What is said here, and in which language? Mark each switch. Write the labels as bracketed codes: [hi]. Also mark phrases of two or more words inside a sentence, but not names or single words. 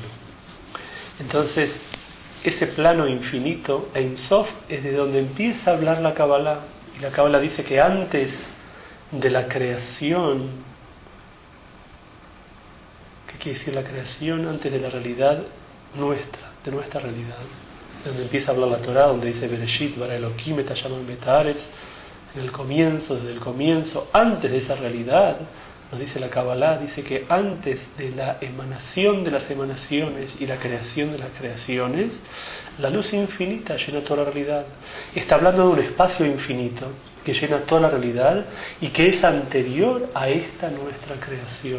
[es] Entonces, ese plano infinito, [he] אין סוף, [es] es de donde empieza a hablar la Kabbalah. Y la Kabbalah dice que antes de la creación, ¿qué quiere decir la creación? Antes de la realidad nuestra, de nuestra realidad. Donde empieza a hablar la Torah, donde dice [he] בראשית, ברא אלוהים, את השמים ואת הארץ, [es] en el comienzo, desde el comienzo, antes de esa realidad, nos dice la Kabbalah, dice que antes de la emanación de las emanaciones y la creación de las creaciones, la luz infinita llena toda la realidad. Está hablando de un espacio infinito que llena toda la realidad y que es anterior a esta nuestra creación.